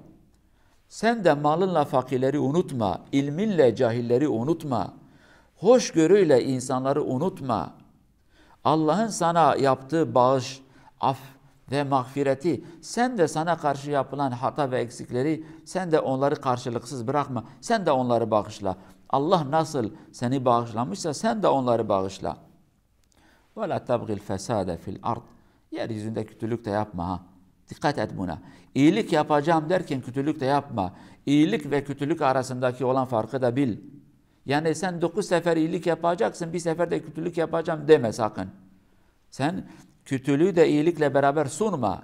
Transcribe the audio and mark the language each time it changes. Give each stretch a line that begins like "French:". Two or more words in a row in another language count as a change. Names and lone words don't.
Turkish: Sen de malınla fakirleri unutma, ilminle cahilleri unutma, hoşgörüyle insanları unutma. Allah'ın sana yaptığı bağış, af ve mağfireti, sen de sana karşı yapılan hata ve eksikleri, sen de onları karşılıksız bırakma. Sen de onları bağışla. Allah nasıl seni bağışlamışsa sen de onları bağışla.
Arabic: وَلَا تَبْغِ الْفَسَادَ فِي الْأَرْضِ.
Turkish: Yeryüzünde kötülük de yapma ha. Dikkat et buna. İyilik yapacağım derken kötülük de yapma. İyilik ve kötülük arasındaki olan farkı da bil. Yani sen 9 sefer iyilik yapacaksın, bir seferde kötülük yapacağım deme sakın. Sen kötülüğü de iyilikle beraber sunma.